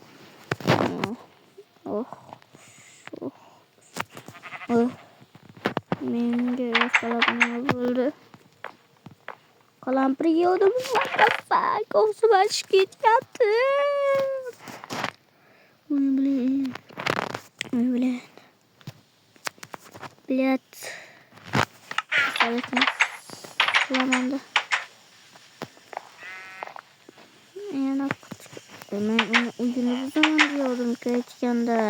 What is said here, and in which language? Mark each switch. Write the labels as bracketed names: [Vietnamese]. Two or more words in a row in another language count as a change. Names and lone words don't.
[Uzbek] Menga salatni bo'ldi. Qalampir yedim. [English] What the fuck? [Uzbek] O'zim achib ketyapti. Блядь. Salatni qilamanda. Yana men uni uyini buzaman diyordum ketganday.